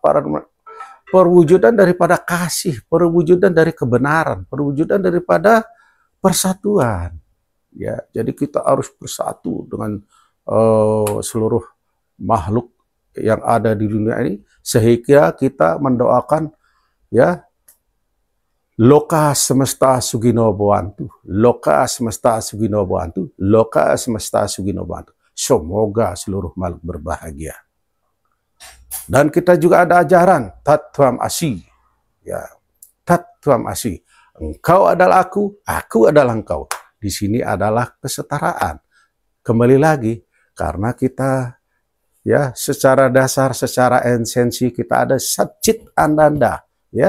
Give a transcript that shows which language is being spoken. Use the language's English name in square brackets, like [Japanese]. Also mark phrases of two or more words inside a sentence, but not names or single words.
[Indonesian] Perwujudan daripada kasih, perwujudan dari kebenaran, perwujudan daripada persatuan, ya. Jadi kita harus bersatu dengan seluruh makhluk yang ada di dunia ini, sehingga kita mendoakan, ya, [Sanskrit] loka semesta sugino bhavantu, loka semesta sugino bhavantu, loka semesta sugino bhavantu. [Indonesian] Semoga seluruh makhluk berbahagia. Dan kita juga ada ajaran [Sanskrit] Tattvam Asi, [Indonesian] ya, [Sanskrit] Tattvam Asi. [Indonesian] Engkau adalah aku adalah engkau. Di sini adalah kesetaraan. Kembali lagi, karena kita, ya, secara dasar, secara esensi kita ada [Sanskrit] Satchit Ananda, [Indonesian] ya.